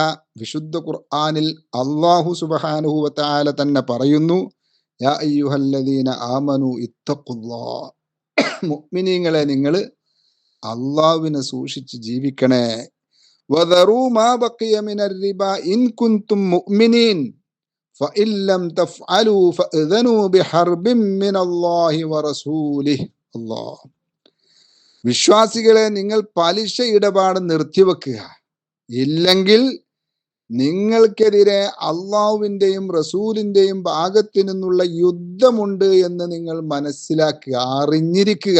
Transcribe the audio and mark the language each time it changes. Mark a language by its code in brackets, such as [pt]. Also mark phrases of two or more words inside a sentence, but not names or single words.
[ml] വിശുദ്ധ ഖുർആനിൽ [ar] الله سبحانه وتعالى [ml] തന്നെ പറയുന്നു, [ar] يا أيها الذين آمنوا اتقوا الله. [ml] മുഅ്മിനീങ്ങളെ, നിങ്ങൾ അല്ലാഹുവിനെ സൂക്ഷിച്ച് ജീവിക്കണേ. [ar] وذروا ما بقي من الربا إن كنتم مؤمنين فإن لم تفعلوا فأذنوا بحرب من الله ورسوله. [ml] അല്ലാഹ്, വിശ്വാസികളെ, നിങ്ങൾ പലിശ ഇടപാട് നിർത്തിവെക്കുക. ഇല്ലെങ്കിൽ നിങ്ങൾക്കെതിരെ അള്ളാഹുവിൻ്റെയും റസൂലിൻ്റെയും ഭാഗത്തു നിന്നുള്ള യുദ്ധമുണ്ട് എന്ന് നിങ്ങൾ മനസ്സിലാക്കുക, അറിഞ്ഞിരിക്കുക.